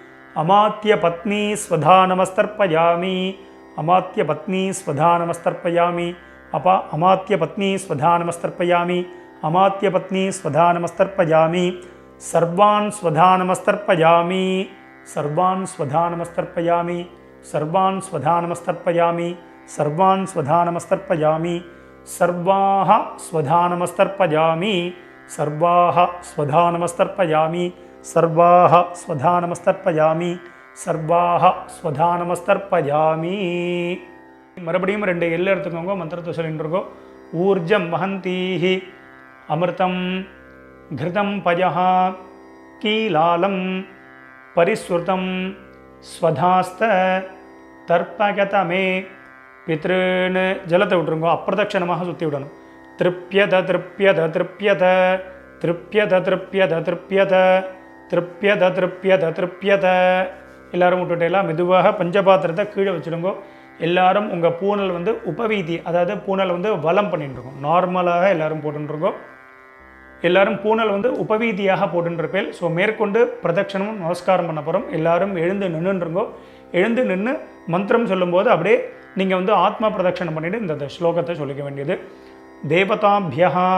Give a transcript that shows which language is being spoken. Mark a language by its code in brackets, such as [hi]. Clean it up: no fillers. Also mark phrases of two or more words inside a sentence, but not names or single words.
[sa] अमात्यपत्नी स्वधा नमस्तर्पयामि अमात्यपत्नी स्वधा नमस्तर्पयामि अमात्यपत्नी स्वधा नमस्तर्पयामि अमात्यपत्नी स्वधा नमस्तर्पयामि सर्वान् स्वधा नमस्तर्पयामि सर्वान् स्वधा नमस्तर्पयामि सर्वान् स्वधा नमस्तर्पयामि सर्वान् स्वधा नमस्तर्पयामि सर्वाः स्वधा नमस्तर्पयामि सर्वाः स्वधा नमस्तर्पयामि सर्वाः स्वधा नमस्तर्पयामि सर्वाः स्वधा नमस्तर्पयामि [ta] மறுபடியும் ரெண்டு எல்லை எடுத்துக்கோங்க மந்திரத்தை சொல்லிட்டு இருக்கோம் [sa] ऊर्जं वहन्तीः अमृतम् घृतं पयः कीलालं परिस्रुतं स्वधास्थ तर्पयत मे पितॄन् [ta] ஜலத்தை விட்டுருங்க அப்பிரதட்சணமாக சுற்றி விடணும் [sa] तृप्यत तृप्यत तृप्यत तृप्यत तृप्यत तृप्यत तृप्यत तृप्यत तृप्यत [ta] எல்லாரும் விட்டுட்டேலாம் மெதுவாக பஞ்சபாத்திரத்தை கீழே வச்சுடுங்க எல்லாரும் உங்கள் பூனல் வந்து உபவீதி அதாவது பூனல் வந்து வலம் பண்ணிட்டுருக்கோம் நார்மலாக எல்லாரும் போட்டுருக்கோம் எல்லாரும் பூனல் வந்து உபவீதியாக போட்டுருப்பேன் ஸோ மேற்கொண்டு பிரதட்சணமும் நமஸ்காரம் பண்ண போகிறோம் எல்லாரும் எழுந்து நின்றுருங்கோ எழுந்து நின்று மந்திரம் சொல்லும்போது அப்படியே நீங்கள் வந்து ஆத்மா பிரதட்சணம் பண்ணிவிட்டு இந்த ஸ்லோகத்தை சொல்லிக்க வேண்டியது தேவதாபியः